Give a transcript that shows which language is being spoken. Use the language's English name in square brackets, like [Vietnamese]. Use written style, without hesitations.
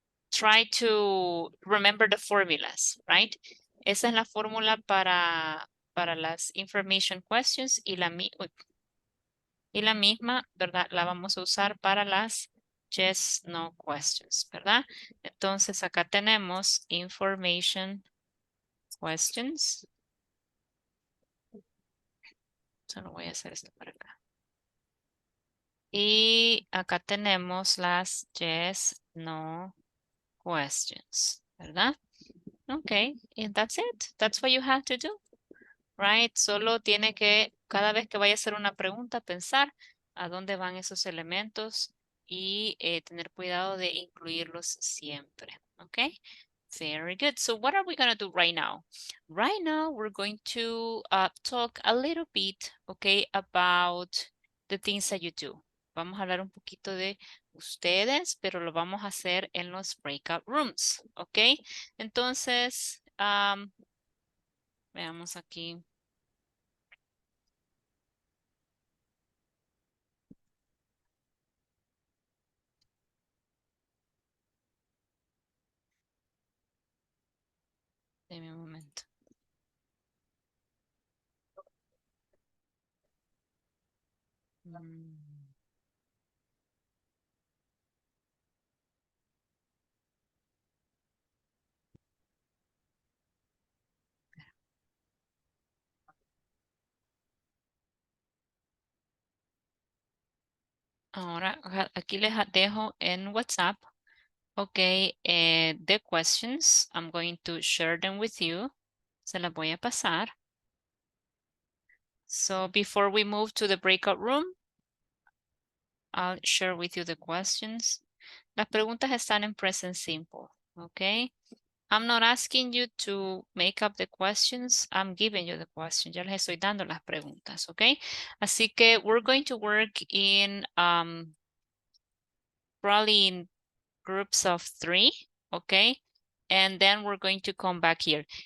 [English] Try to remember the formulas, right? [Spanish] Esa es la fórmula para las information questions y la misma, ¿verdad? La vamos a usar para las yes, no questions, ¿verdad? Entonces acá tenemos information questions. Solo voy a hacer esto para acá. Y acá tenemos las yes, no questions, ¿verdad? [English] Okay, and that's it. That's what you have to do, right? [Spanish] Solo tiene que, cada vez que vaya a hacer una pregunta, pensar a dónde van esos elementos y tener cuidado de incluirlos siempre, okay? [English] Very good. So what are we going to do right now? Right now, we're going to talk a little bit, okay, about the things that you do. [Spanish] Vamos a hablar un poquito de ustedes, pero lo vamos a hacer en los breakout rooms, ¿ok? Entonces, veamos aquí. Deme un momento. Ahora, aquí les dejo en WhatsApp. [English] Okay, the questions, I'm going to share them with you. [Spanish] Se las voy a pasar. [English] So before we move to the breakout room, I'll share with you the questions. [Spanish] Las preguntas están en present simple, okay? [English] I'm not asking you to make up the questions. I'm giving you the questions. [Spanish] Ya les estoy dando las preguntas, okay? Así que [English] we're going to work in probably in groups of 3, okay? And then we're going to come back here.